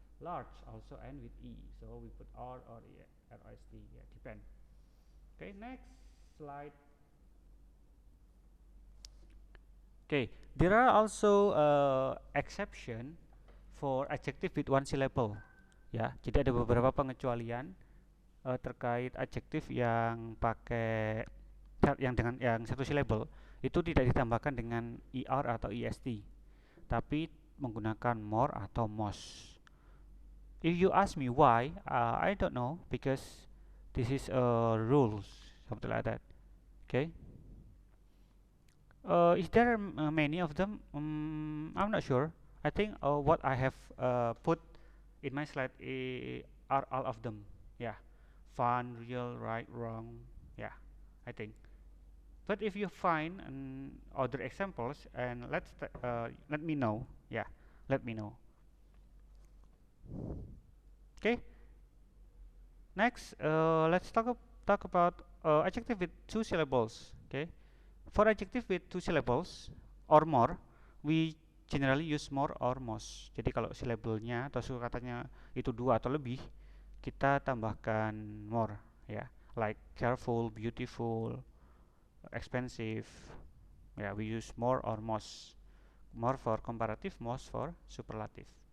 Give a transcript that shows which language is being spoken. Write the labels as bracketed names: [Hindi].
[English] Large also end with e, so we put r or st, yeah, depend. Okay, next slide. Okay, there are also exception for adjective with one syllable. [Indonesian] Ya, jadi ada beberapa pengecualian terkait adjektif yang pakai yang satu syllable itu tidak ditambahkan dengan er atau est, tapi menggunakan more atau most. [English] If you ask me why, I don't know, because this is rules, something like that. Okay. Is there many of them? I'm not sure. I think what I have put in my slide are all of them. Yeah, fun, real, right, wrong. Yeah, I think. But if you find other examples, and let me know. Yeah, let me know. Okay. Next, let's talk about adjective with two syllables. Okay. For adjective with two syllables or more, we generally use more or most. [Indonesian] Jadi kalau syllable-nya atau suku katanya itu dua atau lebih, kita tambahkan more, ya. [English] Like careful, beautiful, expensive. Ya, we use more or most. More for comparative, most for superlative.